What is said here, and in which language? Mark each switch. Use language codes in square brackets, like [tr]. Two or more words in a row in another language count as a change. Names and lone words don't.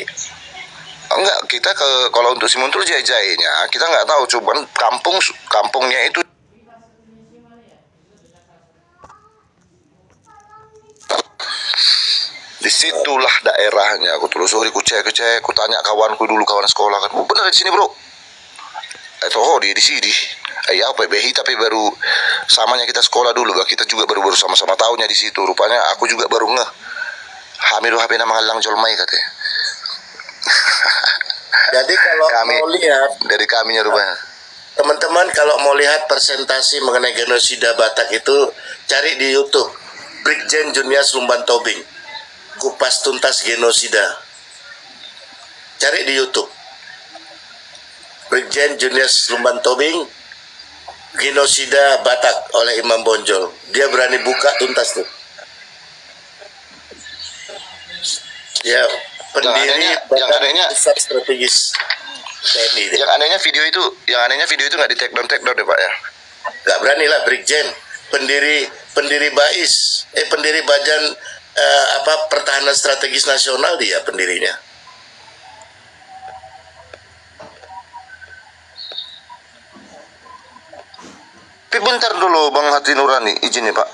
[id] Enggak, kita kalau untuk si Muntul jahe-jahenya kita nggak tahu, cuman kampungnya itu disitulah daerahnya. Aku telusuri, ku cek, ku tanya kawanku dulu, kawan sekolah kan, oh, bener di sini bro. Oh dia di sini. Ya apa behi, tapi baru samanya kita sekolah dulu, kita juga baru sama-sama tahunya di situ. Rupanya aku juga baru ngeh. [bbc] Hamidu HP nama ngalang jolmai katanya. [id] Jadi kalau mau lihat, dari kaminya rupanya. teman-teman kalau mau lihat presentasi mengenai genosida Batak itu, cari di YouTube Brigjen Junias Lumban Tobing, kupas tuntas genosida. Cari di YouTube Brigjen Junias Lumban Tobing, genosida Batak oleh Imam Bonjol. Dia berani buka tuntas tuh. Ya, pendiri yang anehnya Pusat Strategis TNI. Yang anehnya video itu nggak di [en] take down [id] ya Pak ya. Nggak berani lah Brigjen, pendiri BAIS, pendiri Badan Pertahanan Strategis Nasional, dia pendirinya. Tapi bentar dulu Bang Hati Nurani, izin ya Pak.